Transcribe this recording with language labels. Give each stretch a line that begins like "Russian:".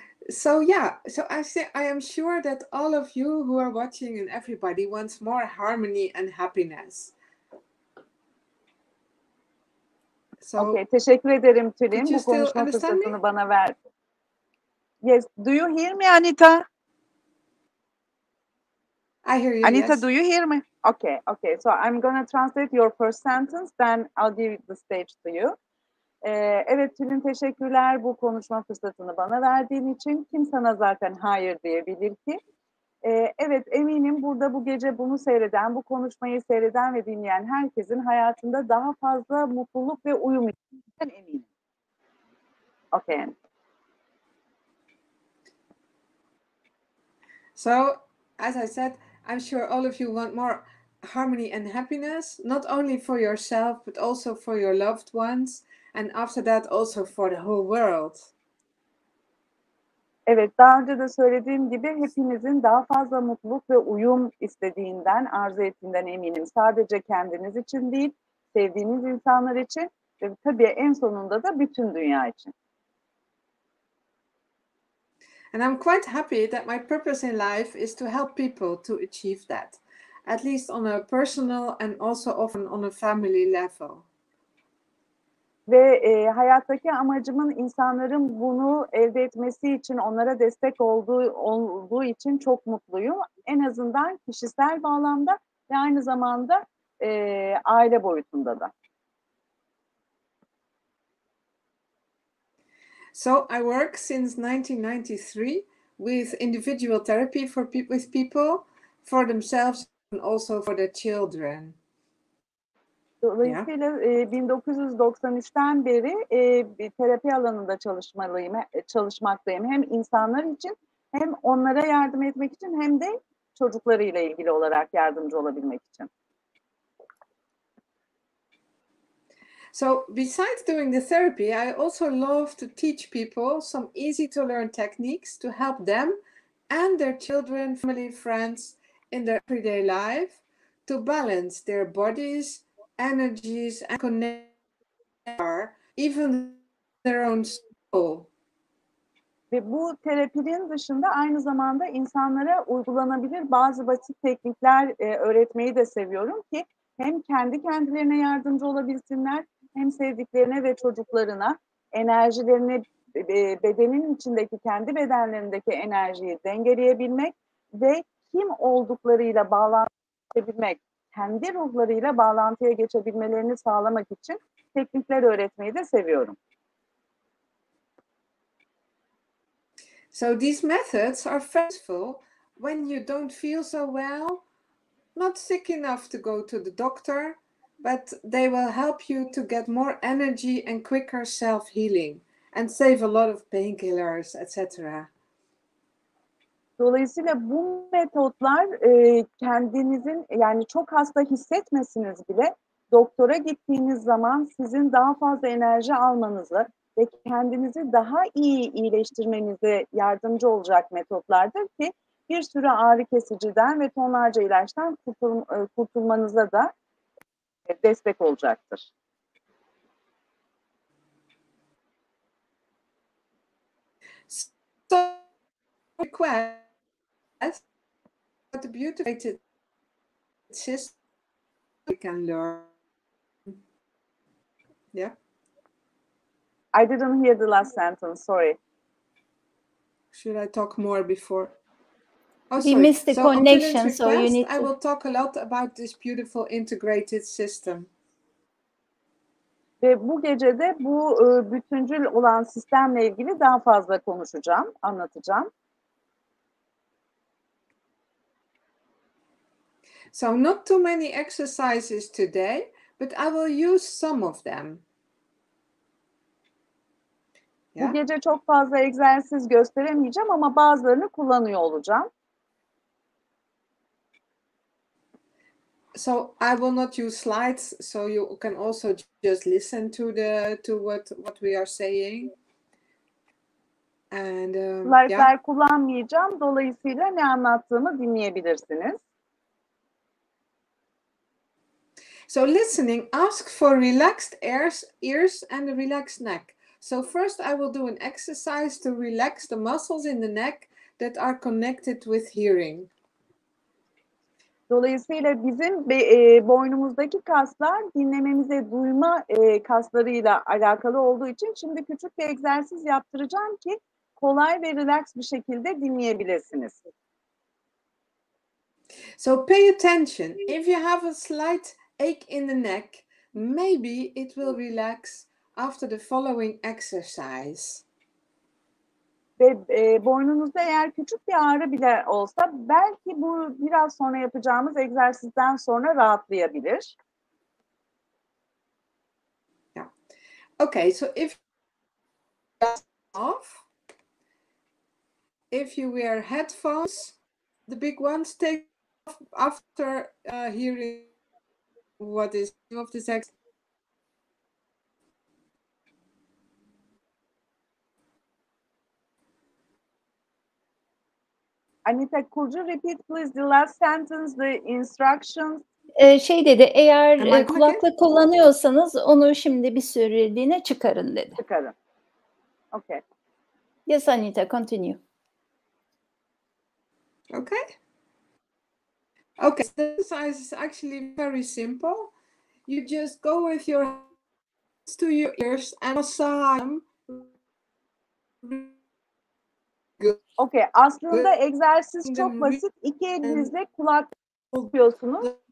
English: So I am sure that all of you who are watching and everybody wants more harmony and happiness.
Turkish: So, okay, teşekkür ederim Tülin. Bu konuşma fırsatını bana verdi.
English: Yes, do you hear me, Anita? I hear you, Anita, yes. do you hear me? Okay. So I'm going to translate your first sentence, then I'll give the stage to you.
Turkish: Evet Tülin, teşekkürler bu konuşma fırsatını bana verdiğin için. Kim sana zaten hayır diyebilir ki? Evet, eminim burada bu gece bunu seyreden, bu konuşmayı seyreden ve dinleyen herkesin hayatında daha fazla mutluluk ve uyum içinden eminim.
English: Okay. So, as I said, I'm sure all of you want more harmony and happiness, not only for yourself, but also for your loved ones, and after that also for the whole world.
Turkish: Evet, daha önce de söylediğim gibi hepinizin daha fazla mutluluk ve uyum istediğinden, arzu ettiğinden eminim. Sadece kendiniz için değil, sevdiğiniz insanlar için ve tabii en sonunda da bütün dünya için.
English: And I'm quite happy that my purpose in life is to help people to achieve that, at least on a personal and also often on a family level.
Turkish: Ve hayattaki amacımın insanların bunu elde etmesi için onlara destek olduğu için çok mutluyum. En azından kişisel bağlamda ve aynı zamanda aile boyutunda da.
English: So I work since 1993 with individual therapy with people, for themselves and also for their children.
Turkish: Dolayısıyla 1993'ten beri bir terapi alanında çalışmaktayım. Hem insanlar için hem onlara yardım etmek için hem de çocuklarıyla ilgili olarak yardımcı olabilmek için.
English: So besides doing the therapy, I also love to teach people some easy to learn techniques to help them and their children, family, friends in their everyday life to balance their bodies, energies and connect, even their own soul.
Turkish: Ve bu terapinin dışında aynı zamanda insanlara uygulanabilir bazı basit teknikler öğretmeyi de seviyorum ki hem kendi kendilerine yardımcı olabilsinler hem sevdiklerine ve çocuklarına enerjilerini, bedenin içindeki kendi bedenlerindeki enerjiyi dengeleyebilmek ve kim olduklarıyla bağlantıya kendi ruhlarıyla bağlantıya geçebilmelerini sağlamak için teknikler öğretmeyi de seviyorum.
English: So these methods are useful when you don't feel so well, not sick enough to go to the doctor, but they will help you to get more energy and quicker self-healing and save a lot of painkillers, etc.
Turkish: Dolayısıyla bu metotlar kendinizin yani çok hasta hissetmesiniz bile doktora gittiğiniz zaman sizin daha fazla enerji almanızı ve kendinizi daha iyi iyileştirmenize yardımcı olacak metotlardır ki bir sürü ağrı kesiciden ve tonlarca ilaçtan kurtulmanıza da destek olacaktır.
English: So, request the beautiful system we can learn. Yeah. I didn't hear the last sentence, sorry. Should I talk more before? Oh, We missed the connection, request, so you need to... I will talk a lot about this beautiful integrated system.
Turkish: Ve bu gece de bu bütüncül olan sistemle ilgili daha fazla konuşacağım, anlatacağım.
English: So not too many exercises today, but I will use some of them.
Turkish: Bu gece çok fazla egzersiz gösteremeyeceğim ama bazılarını kullanıyor olacağım.
English: So I will not use slides, so you can also just listen to what we are saying. And
Turkish: slide'lar kullanmayacağım. Dolayısıyla ne anlattığımı dinleyebilirsiniz.
English: So listening, ask for relaxed ears and a relaxed neck. So first I will do an exercise to relax the muscles in the neck that are connected with hearing.
Turkish: Dolayısıyla bizim boynumuzdaki kaslar dinlememize duyma kaslarıyla alakalı olduğu için şimdi küçük bir egzersiz yaptıracağım ki kolay ve relax bir şekilde dinleyebilirsiniz.
English: So pay attention. If you have a slight ache in the neck, maybe it will relax after the following exercise.
Turkish: Ve boynunuzda eğer küçük bir ağrı bile olsa belki bu biraz sonra yapacağımız egzersizden sonra rahatlayabilir.
English: Yeah. Okay, so if you wear headphones, the big ones, take off after hearing what is of this exercise. Anita, could you repeat please the last sentence, the instructions?
Turkish: Şey dedi, eğer kulaklık kullanıyorsanız onu şimdi bir süreliğine çıkarın dedi. Çıkarın. Okay.
English: Yes, Anita, continue. Okay? Okay, so the exercise is actually very simple. You just go with your hands to your ears and massage them.
Turkish: Okay, aslında egzersiz çok basit. İki elinizle kulak yapıyorsunuz.